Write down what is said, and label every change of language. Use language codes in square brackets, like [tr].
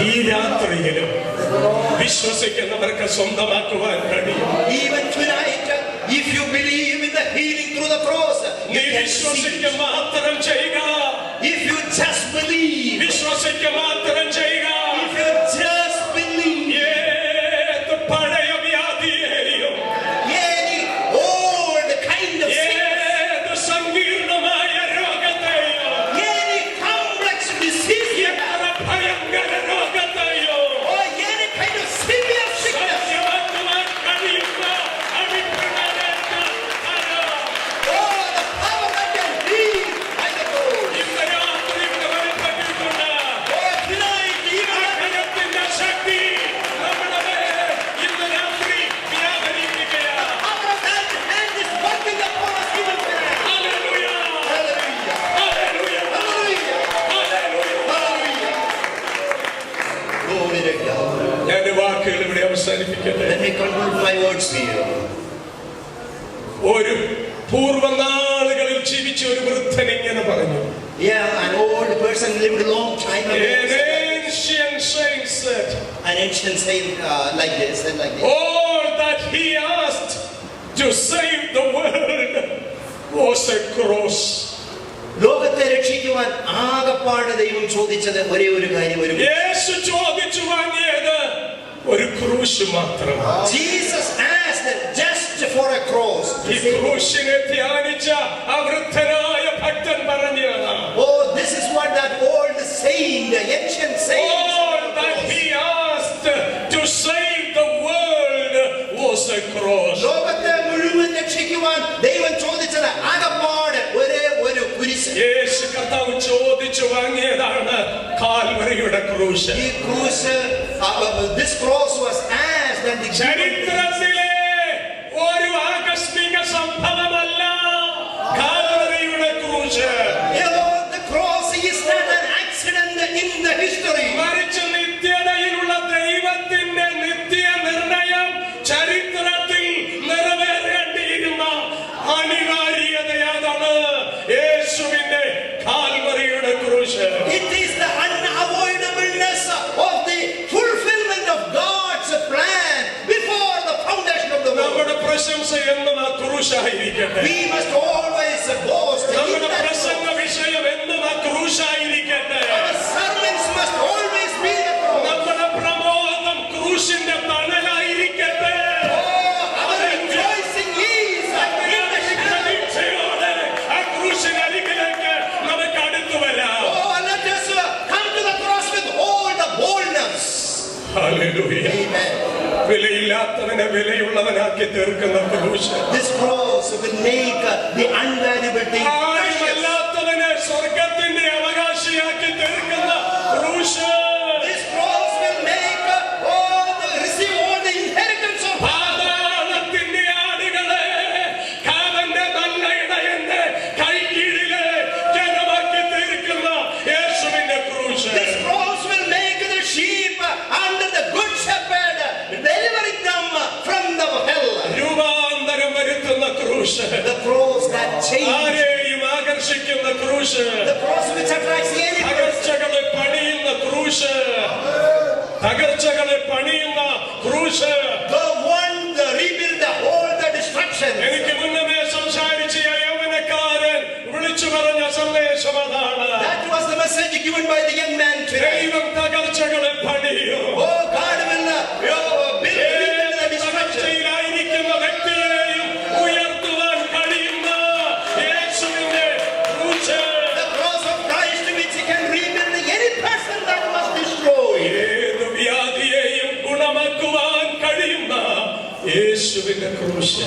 [ml] രാത്രിയിലും വിശ്വസിക്കുന്നവർക്ക് സ്വന്തമാക്കുവാൻ കഴിയും. [en] Even tonight, if you believe in the healing through the cross, [ml] നീ [en] you can see. [ml] വിശ്വസിക്കുക മാത്രം ചെയ്യുക. [en] If you just believe, [ml] വിശ്വസിക്കുക മാത്രം ചെയ്യുക. [en] if you just believe, [ml] ഏത് പഴയ വ്യാധിയെയും [en] any old kind of sickness, [ml] ഏത് സങ്കീർണമായ രോഗത്തെയും [en] any complex disease you have, [ml] എത്ര ഭയങ്കര രോഗത്തെയും [en] or any kind of severe sickness, [ml] സൗഖ്യമാക്കുവാൻ കഴിയുന്ന അടിപ്പിണരേറ്റ കരം [en] oh, the power that can heal by the Lord. [ml] ഇന്ന് രാത്രി ഇവിടെ വെളിപ്പെട്ടിട്ടുണ്ട്. [en] Oh, tonight, even [ml] ആ കരത്തിന്റെ ശക്തി നമ്മുടെ മേൽ ഇന്ന് രാത്രി വ്യാപരിക്കുകയാണ്. [en] power of that hand is working upon us even tonight. [ml] Hallelujah, [en] Hallelujah. [ml] Hallelujah, [en] Hallelujah. [ml] Hallelujah. [en] Hallelujah. Glory to God. [ml] ഞാൻ എൻ്റെ വാക്കുകൾ ഇവിടെ അവസാനിപ്പിക്കട്ടെ. [en] Let me conclude my words here. [ml] ഒരു പൂർവ്വനാളുകളിൽ ജീവിച്ച ഒരു വൃദ്ധൻ ഇങ്ങനെ പറഞ്ഞു. [en] Yeah, an old person lived a long time An ago. ancient saint said, An ancient saint like this, said like this. all that he asked to save the world was a cross. [ml] ലോകത്തെ രക്ഷിക്കുവാൻ ആകപ്പാട് ദൈവം ചോദിച്ചത് ഒരേ ഒരു കാര്യം, ഒരു യേശു ചോദിച്ചു വാങ്ങിയത് ഒരു ക്രൂശ് മാത്രം. [en] Jesus asked just for a cross. [ml] ഈ ക്രൂശിനെ ധ്യാനിച്ച ആ വൃദ്ധനായ ഭക്തൻ പറഞ്ഞതാണ്, [en] Oh, this is what that old saint, the ancient saint. all that he asked to save the world was a cross. [ml] ലോകത്തെ മുഴുവൻ രക്ഷിക്കുവാൻ ദൈവം ചോദിച്ചത് ആകപ്പാട് ഒരേ ഒരു കുരിശ്. യേശു കർത്താവ് ചോദിച്ചു വാങ്ങിയതാണ് കാൽവരിയുടെ ക്രൂശ്. ഈ ക്രൂശ്, [en] this cross was asked and the [ml] ചരിത്രത്തിലെ ഒരു ആകസ്മിക സംഭവമല്ല കാൽവരിയുടെ ക്രൂശ്. [en] You know, the cross is not an accident in the history. [ml] മറിച്ച് നിത്യതയിലുള്ള ദൈവത്തിന്റെ നിത്യ നിർണയം ചരിത്രത്തിൽ നിറവേറേണ്ടിയിരുന്ന അനിവാര്യതയാണ് യേശുവിന്റെ കാൽവരിയുടെ ക്രൂശ്. [en] It is the unavoidableness of the fulfillment of God's plan before the foundation of the world. [ml] നമ്മുടെ പ്രശംസ എന്നും ആ ക്രൂശായിരിക്കട്ടെ. [en] We must always boast in [ml] നമ്മുടെ [en] that [ml] പ്രസംഗ [en] cross. [ml] വിഷയം എന്നും ആ ക്രൂശായിരിക്കട്ടെ. [en] Our sermons must always be the cross. [ml] നമ്മുടെ പ്രമോദം ക്രൂശിന്റെ തണലായിരിക്കട്ടെ. [en] Oh, our rejoicing is in the shadow. [ml] പ്രതീക്ഷയോടെ ആ ക്രൂശിനരികിലേക്ക് നമുക്ക് അടുത്തു വരാം. [en] Oh, let us come to the cross with all the boldness. [ml] Hallelujah. [en] Amen. [ml] വിലയില്ലാത്തവനെ വിലയുള്ളവനാക്കി തീർക്കുന്ന ക്രൂശ്. [en] This cross will make the unvaluable thing precious. [ml] ആരുമല്ലാത്തവനെ സ്വർഗത്തിന്റെ അവകാശിയാക്കി തീർക്കുന്ന ക്രൂശ്. [en] This cross will make receive all the inheritance of [ml] പാതാളത്തിന്റെ ആടുകളെ കാവന്റെ നല്ല ഇടയന്റെ കൈക്കീഴിലെ ജനമാക്കി തീർക്കുന്ന യേശുവിന്റെ ക്രൂശ്. [en] This cross will make the sheep under the good shepherd, delivering them from the hell. [ml] രൂപാന്തരം വരുത്തുന്ന ക്രൂശ്. [en] The cross that changes, [ml] ആരെയും ആകർഷിക്കുന്ന ക്രൂശ്. [en] the cross which attracts any person. [ml] തകർച്ചകളെ പണിയുന്ന ക്രൂശ്. തകർച്ചകളെ പണിയുന്ന ക്രൂശ്. [en] The one that rebuild all the destruction. [ml] എനിക്ക് മുന്നമേ സംസാരിച്ച യൗവനക്കാരൻ വിളിച്ചു പറഞ്ഞ സന്ദേശം അതാണ്. [en] That was the message given by the young man today. [ml] ദൈവം തകർച്ചകളെ പണിയും. [en] Oh, God will build the destruction. [ml] തകർച്ചയിലായിരിക്കുന്ന വ്യക്തിയെയും ഉയർത്തുവാൻ കഴിയുന്ന യേശുവിന്റെ ക്രൂശ്. [en] The cross of Christ which can rebuild any person that was destroyed. [ml] ഏത് വ്യാധിയെയും ഗുണമാക്കുവാൻ കഴിയുന്ന യേശുവിന്റെ ക്രൂശ്.